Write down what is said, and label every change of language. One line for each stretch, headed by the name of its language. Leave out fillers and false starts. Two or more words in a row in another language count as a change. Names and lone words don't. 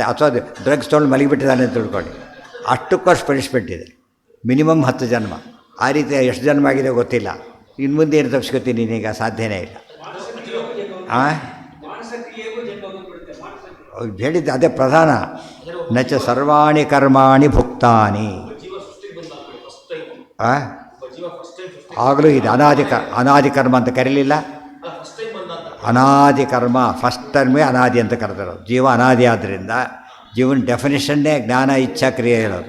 Kannada: ಅಥವಾ ಡ್ರಗ್ಸ್ ತೊಗೊಂಡು ಮಲಗಿಬಿಟ್ಟಿದ್ದಾನೆ ಅಂತ ತಿಳ್ಕೊಳ್ಳಿ, ಅಷ್ಟಕ್ಕಷ್ಟು ಪನಿಷ್ಮೆಂಟ್ ಇದೆ. ಮಿನಿಮಮ್ 10 ಜನ್ಮ. ಆ ರೀತಿ ಎಷ್ಟು ಜನ್ಮ ಆಗಿದೆ ಗೊತ್ತಿಲ್ಲ. ಇನ್ನು ಮುಂದೆ ಏನು ತಪ್ಪಿಸ್ಕೊತೀನಿ ನೀನೀಗ? ಸಾಧ್ಯನೇ ಇಲ್ಲ. ಹೇಳಿದ್ದೆ ಅದೇ ಪ್ರಧಾನ.
Sanskrit: ನಚ ಸರ್ವಾಣಿ ಕರ್ಮಾಣಿ ಭುಕ್ತಾನಿ.
Kannada: ಆಗಲೂ ಇದು ಅನಾದಿ ಕರ್ಮ ಅಂತ ಕರೀಲಿಲ್ಲ. ಅನಾದಿ ಕರ್ಮ
English: first term
Kannada: ಅನಾದಿ ಅಂತ ಕರೆದಿರೋದು. ಜೀವ ಅನಾದಿ ಆದ್ದರಿಂದ ಜೀವನ ಡೆಫಿನೇಷನ್ನೇ ಜ್ಞಾನ ಇಚ್ಛಾ ಕ್ರಿಯೆ ಇರೋದು.